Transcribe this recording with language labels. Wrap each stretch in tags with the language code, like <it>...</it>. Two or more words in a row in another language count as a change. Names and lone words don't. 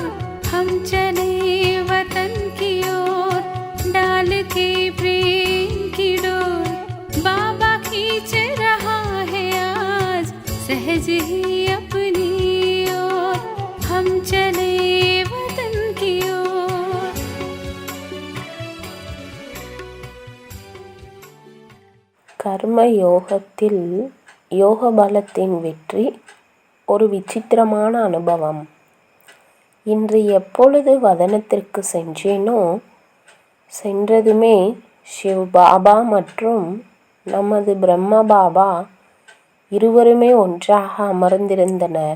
<hi>हम चले वतन की ओर डाल के प्रेम की डोर। बाबा खींच रहा है आज सहज ही अपनी ओर। हम चले वतन की ओर।</hi> <ta>கர்ம யோகத்தில் யோக பலத்தின் வெற்றி ஒரு விசித்திரமான அனுபவம். இன்று எப்பொழுது வதனத்திற்கு சென்றேனோ, சென்றதுமே சிவ் பாபா மற்றும் நமது பிரம்ம பாபா இருவருமே ஒன்றாக அமர்ந்திருந்தனர்.</ta>